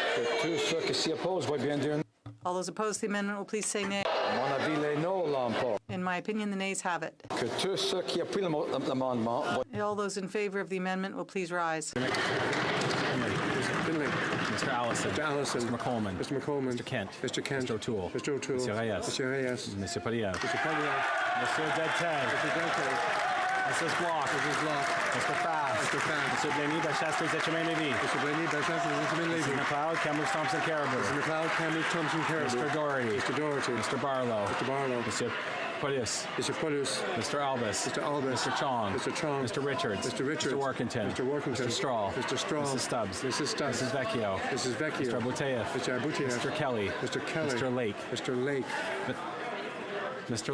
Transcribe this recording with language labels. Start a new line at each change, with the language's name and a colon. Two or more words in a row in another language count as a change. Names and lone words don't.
English: All those opposed to the amendment will please say nay. In my opinion, the nays have it. All those in favor of the amendment will please rise. Finley. Mr. Allison. Mr. Allison. Mr. McColeman. Mr. McColeman. Mr. Kent. Mr. Kent. Mr. O'Toole. Mr. O'Toole. Mr. Reyes. Mr. Reyes. Mr. Poliev. Mr. Poliev. Mr. Deltel. Mr. Deltel. Mrs. Block. Mrs. Block. Mr. Fast. Mr. Fast. Mr. Blaney Bellechasse Les Etchemins Lévy. Mr. Blaney Bellechasse Les Etchemins Lévy. Mr. McLeod Kamloops Thompson Caribou. Mr. McLeod Kamloops Thompson Caribou. Mr. Doherty. Mr. Doherty. Mr. Barlow. Mr. Barlow. Mr. Pulis. Mr. Pulis. Mr. Albus. Mr. Albus. Mr. Chong. Mr. Chong. Mr. Richards. Mr. Richards. Mr. Workington. Mr. Workington. Mr. Strahl. Mr. Strahl. Mrs. Stubbs. Mrs. Stubbs. Mrs. Vecchio. Mrs. Vecchio. Mr. Abutayev. Mr. Abutayev. Mr. Kelly. Mr. Kelly. Mr. Lake. Mr. Lake.